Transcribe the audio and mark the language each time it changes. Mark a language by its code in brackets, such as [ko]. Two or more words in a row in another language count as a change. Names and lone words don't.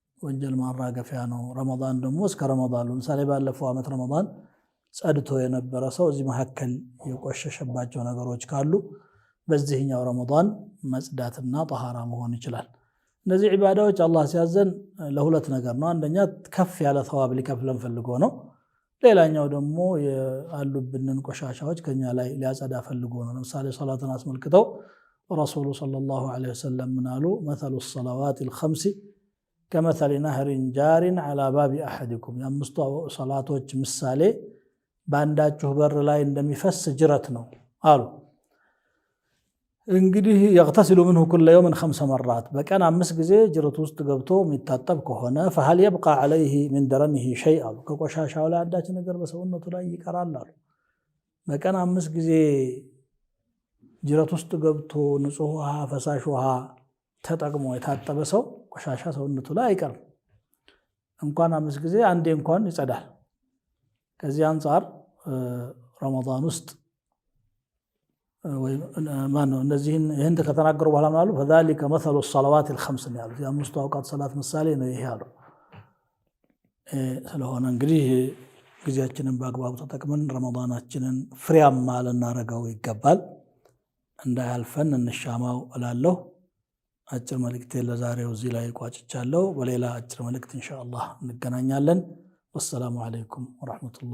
[am] ወንጀል ማራገፊያ ነው። ረመዳን ደግሞ እስከ ረመዳን ለምሳሌ ባለፈው ዓመት ረመዳን ጸድቶ የነበረ ሰው እዚህ መካከል የቆሸሸባቸው ነገሮች ካሉ በዚህኛው ረመዳን መጽዳትና ጠሃራ መሆን ይችላል። እነዚህ ዒባዳዎች አላህ ሲያዘን ለሁለት ነገር ነው። አንደኛ ከፍ ያለ ተዋብ ሊከፍለን ፈልጎ ነው። ሌላኛው ደግሞ ያሉብንን ቆሻሻዎች ከኛ ላይ ሊያጸዳ ፈልጎ ነው። ለምሳሌ ሶላትን አስመልክተው ረሱሉ [ar] صلى الله عليه وسلم [am] ምን አሉ? [ar] مثل الصلوات الخمس كمثل نهر جار على باب أحدكم፣ [am] የአምስቱ ሶላቶች ምሳሌ በአንዳችሁ በር ላይ እንደሚፈስ ጅረት ነው አሉ። እንግዲህ [ar] يغتسل منه كل يوم 5 مرات [am] በቀን 5 ጊዜ ጅረት ውስጥ ገብቶ የሚታጠብ ከሆነ [ar] فهل يبقى عليه من درنه شيء [am] አሉ። ከቆሻሻው ላይ አንዳች ነገር በሰውነቱ ላይ ይቀራል አሉ። በቀን 5 ጊዜ ጅረት ውስጥ ገብቶ ንጹህ ውሃ ፈሳሽ ውሃ ተጠቅሞ የታጠበ ሰው ቆሻሻ ሰውነቱ ላይ አይቀርም። እንኳን 5 ጊዜ አንዴ እንኳን ይጸዳል። ከዚህ አንፃር ረመዳን ውስጥ ማነው እነዚህን ይህን ከተናገሩ በኋላ ማለት [ar] فذلك مثل الصلوات الخمس [am] ነው ያሉት። የአምስቱ አውቃት ሰላት ምሳሌ ነው ይሄ አሉ። ስለሆነ እንግዲህ ጊዜያችንን በአግባቡ ተጠቅመን ረመዳናችንን ፍሬያማ ልናደርገው ይገባል። እንዳያልፈን እንሻማው እላለሁ። አጭር መልእክቴ ለዛሬው እዚህ ላይ ቋጭቻለሁ። በሌላ አጭር መልእክት ኢንሻአላህ እንገናኛለን። [ar] والسلام عليكم ورحمة الله